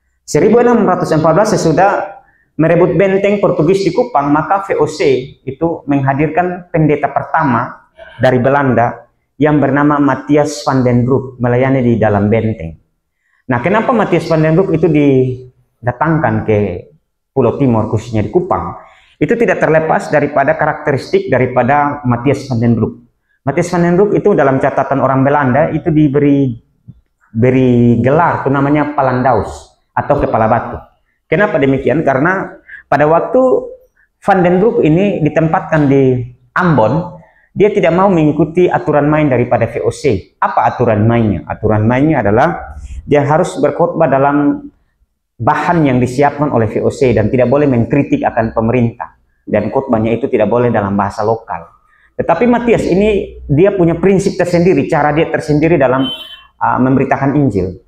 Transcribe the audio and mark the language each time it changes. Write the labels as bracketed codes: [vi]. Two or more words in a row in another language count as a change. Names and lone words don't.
[id] 1614 sesudah merebut benteng Portugis di Kupang, maka VOC itu menghadirkan pendeta pertama dari Belanda yang bernama Matthias van den Broek melayani di dalam benteng. Nah, kenapa Matthias van den Broek itu didatangkan ke Pulau Timor, khususnya di Kupang? Itu tidak terlepas daripada karakteristik daripada Matthias van den Broek. Matthias van den Broek itu dalam catatan orang Belanda itu diberi gelar, itu namanya Palandaus atau kepala batu. Kenapa demikian? Karena pada waktu van den Broek ini ditempatkan di Ambon, dia tidak mau mengikuti aturan main daripada VOC. Apa aturan mainnya? Aturan mainnya adalah dia harus berkhotbah dalam bahan yang disiapkan oleh VOC dan tidak boleh mengkritik akan pemerintah. Dan khotbahnya itu tidak boleh dalam bahasa lokal. Tetapi Matthias ini dia punya prinsip tersendiri, cara dia tersendiri dalam memberitakan Injil.